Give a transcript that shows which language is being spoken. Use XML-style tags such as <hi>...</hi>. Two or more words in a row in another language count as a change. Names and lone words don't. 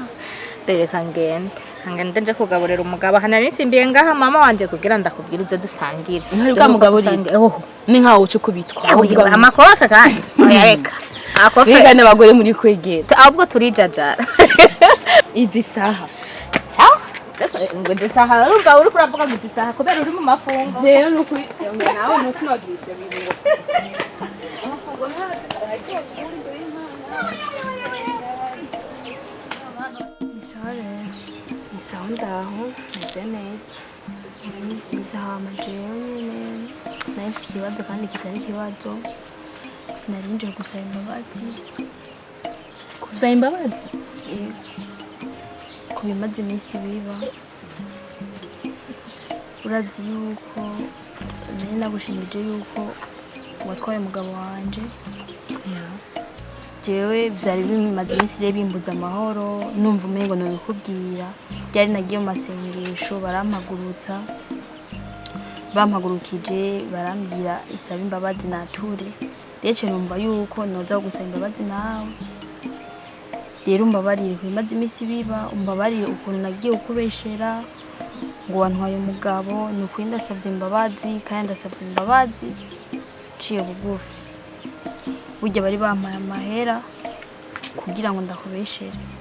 <rn>Bereka ngende nje kugaburira umugabo hana nisimbiye ngaha mama wanje kugira ndakubwira uze dusangire. Ntari bwamugaburira. Oh. Ni nkaho uce kubitwa. Amakofe kandi. Oyareka. Akofe. Bigana abagore muri kwegera. Ahubwo turijajara. Izi saha. Sawa? Ngo desaha urumva uri kuravuga ngo desaha kubera uri mu mafungo. Je n'ukuri nawe munsi nagirije bingo. Isaho ndaho meze neza nibyiza hama jewe nyene nahise ikibazo kandi kitari ikibazo narinje gusaba imbabazi Gusaba imbabazi? ku bimaze iminsi biba urazi yuko nari nagushimije yuko watwaye umugabo wanje jewe vyari bimaze iminsi rero bimbuza amahoro numva umengo nobikubwira byari nagiye mu masengesho bampagurukije barambwira isaba imbabazi nature rero numva yuko noza gusaba imbabazi nawe rero umbabarire bimaze iminsi biba umbabarire ukuntu nagiye ukubeshera ngo wantwaye umugabo ni ukuri ndasavye imbabazi kandi ndasavye imbabazi ciye bugufi burya bari bampaye amahera kugira ngo ndakubeshere</rn>